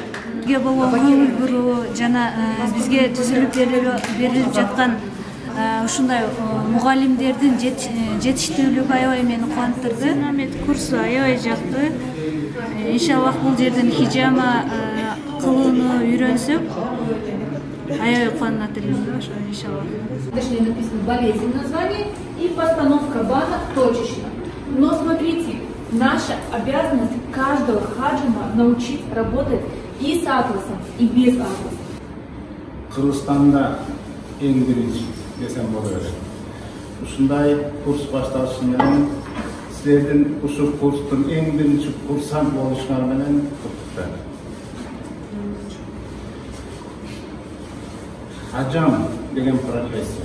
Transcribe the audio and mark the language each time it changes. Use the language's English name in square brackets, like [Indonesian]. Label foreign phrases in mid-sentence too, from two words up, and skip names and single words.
[Kyrgyz] Бизге болгон көңүл буруу жана бизге түзүлүп берилип жаткан ушундай мугалимдердин жетиштүүлүгү аябай мени кубандырды. Сенамет курсу аябай жакты. Иншаллах бул жерден хижама кылууну үйрөнсөк, аябай кубанат элем, иншаллах. [Russian] Точнее написано болезнь название и постановка банок точечно. Но смотрите, наша обязанность каждого хаджима научить работать и с атласом, и без атласа. [Kyrgyz] Кыргызстанда эң биринчи десем боло берет. Ушундай курс башталышы менен силердин ушул курстун эң биринчи курсант болушуңар менен куттуктайм. Хаджам деген профессия.